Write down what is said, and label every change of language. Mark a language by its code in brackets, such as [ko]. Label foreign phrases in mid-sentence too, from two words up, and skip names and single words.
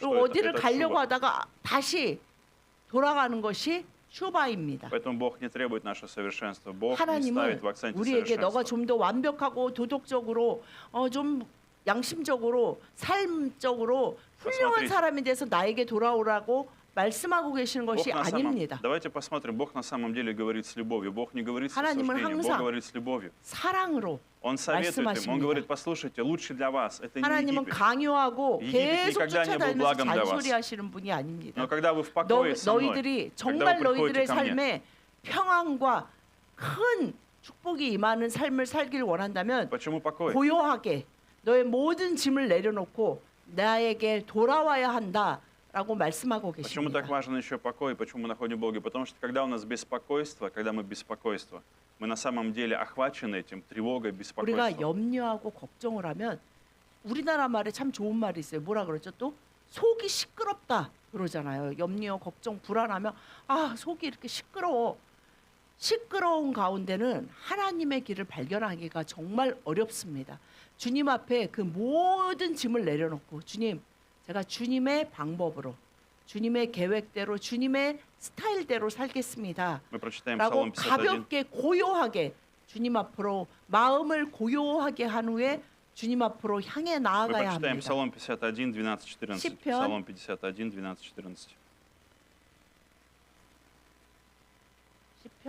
[ko] 그리고 [ru] что [ko] 어디를 [ru] это [ko] 가려고 [ru] тшува. [ko] 하다가 다시 돌아가는 것이 슈바입니다. [ru] Поэтому Бог не требует наше совершенство. Бог не [ko] 하나님은 [ru] ставит в акценте [ko] 우리에게 너가 [ru] совершенство. [ko] 좀 더 완벽하고 도덕적으로 좀 양심적으로 삶적으로 훌륭한 [ru] Посмотрите. [ko] 사람이 돼서 나에게 돌아오라고 말씀하고 계시는 것이 아닙니다. [ru] Давайте посмотрим. Бог на самом деле говорит с любовью. Бог не говорит с [ko] 하나님은 [ru] осуждением. Бог [ko] 항상 [ru] говорит с любовью. [ko] 사랑으로 [ru] Он советует им. Он [ko] 말씀하십니다. [ru] говорит, послушайте, лучше для вас. Это не [ko] 하나님은 [ru] Египет. [ko] 강요하고 [ru] египет [ko] 계속 [ru] никогда не был [ko] 쫓아다니면서 [ru] благом для вас. [ko] 잔소리하시는 분이 아닙니다. [ru] Но когда вы в покое со мной, [ko] 너희들이 [ru] когда [ko] 정말 [ru] вы [ko] 너희들의 [ru] приходите ко мне, [ko] 삶에 평안과 큰 축복이 임하는 삶을 살기를 원한다면 [ru] почему покой? [ko] 고요하게 너의 모든 짐을 내려놓고 나에게 돌아와야 한다라고 말씀하고 [ru] Почему [ko] 계십니다. [ru] так важен еще покой? Почему мы находим Бога? Потому что когда у нас беспокойство, когда мы беспокойство, мы на самом деле охвачены этим тревогой, [ko] 우리가 [ru] беспокойством. [ko] 염려하고 걱정을 하면 우리나라 말에 참 좋은 말이 있어요. 뭐라 그러죠? 또 속이 시끄럽다 그러잖아요. 염려, 걱정, 불안하면 속이 이렇게 시끄러워. 시끄러운 가운데는 하나님의 길을 발견하기가 정말 어렵습니다. 주님 앞에 그 모든 짐을 내려놓고 주님, 제가 주님의 방법으로, 주님의 계획대로, 주님의 스타일대로 살겠습니다. [ru] Мы прочитаем [ko] 라고 [ru] Псалом 51. [ko] 가볍게 고요하게 주님 앞으로 마음을 고요하게 한 후에 주님 앞으로 향해 [ru] Мы [ko] 나아가야 [ru] прочитаем [ko] 합니다. [ru] Псалом 51, 12, 14. [ko] 시편. [ru] Псалом 51, 12, 14. [ko] 시편?